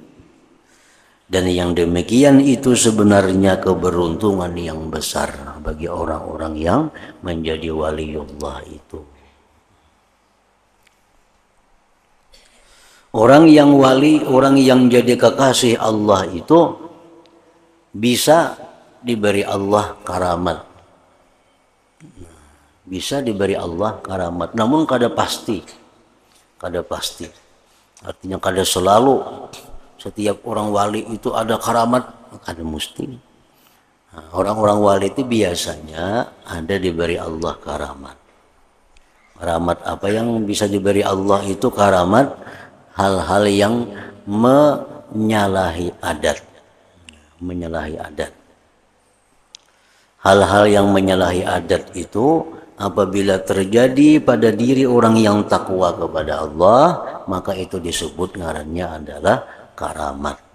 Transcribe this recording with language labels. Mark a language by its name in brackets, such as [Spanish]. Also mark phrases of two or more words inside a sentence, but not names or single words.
[Indonesian] Dan yang demikian itu sebenarnya keberuntungan yang besar bagi orang-orang yang menjadi waliullah itu. Orang yang wali, orang yang jadi kekasih Allah itu bisa diberi Allah karamat. Bisa diberi Allah karamat, namun kada pasti. Kada pasti. Artinya kada selalu setiap orang wali itu ada karamat, kada mesti. Orang-orang wali itu biasanya ada diberi Allah karamat. Karamat apa yang bisa diberi Allah itu karamat hal-hal yang menyalahi adat. Menyalahi adat. Hal-hal yang menyalahi adat itu apabila terjadi pada diri orang yang takwa kepada Allah, maka itu disebut ngarannya adalah karamat.